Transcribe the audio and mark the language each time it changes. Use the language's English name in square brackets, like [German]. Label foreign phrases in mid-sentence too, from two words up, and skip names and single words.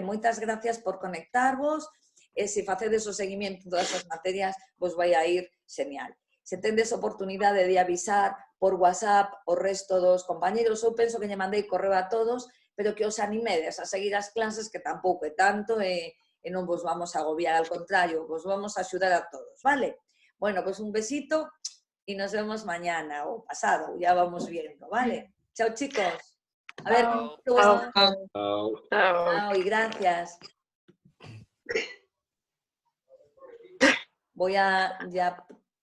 [Galician] Moitas gracias por conectarvos e se facedes o seguimiento de todas as materias, vos vai a ir genial. Se tendes oportunidade de avisar por WhatsApp o resto dos compañeros, eu penso que lle mandei correo a todos, pero que os animedes a seguir as clases, que tampouco é tanto e non vos vamos a agobiar, [Spanish] al contrario, [Galician] vos vamos a axudar a todos, vale? [Spanish] Bueno, pues un besito y nos vemos mañana o pasado, ya vamos viendo, ¿vale? Chao, chicos. A ver, chao y gracias. Voy a ya